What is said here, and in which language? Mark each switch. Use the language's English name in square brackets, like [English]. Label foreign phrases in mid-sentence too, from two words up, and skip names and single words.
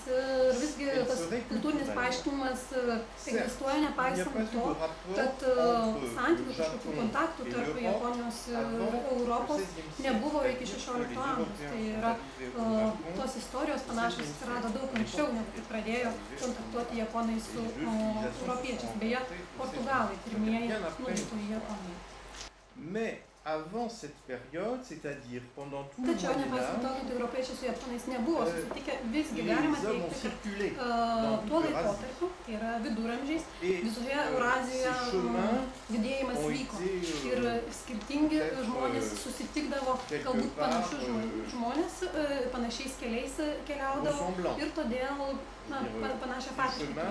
[Lithuanian] Ir visgi tas kultūrinis paaiškinimas egzistuoja nepaisant to, kad santykių kažkokių kontaktų tarp Japonijos ir Europos nebuvo iki 16 amžiaus. Tai yra, tos istorijos panašios atsirado daug anksčiau, negu kai pradėjo kontaktuoti japonai su europiečiais. Beje, portugalai pirmieji nuvyko į Japoniją. [French] Avant cette période, c'est-à-dire pendant tout le [Lithuanian] Tačiau nepaisant to, kad europiečiai su japonais nebuvo susitikę, visgi galima teigti, kad tuo laikotarpiu, tai yra viduramžiais, visoje Eurazijoje judėjimas vyko ir skirtingi žmonės susitikdavo, galbūt panašius žmonės, panašiais keliais keliaudavo ir todėl panašią patirtį.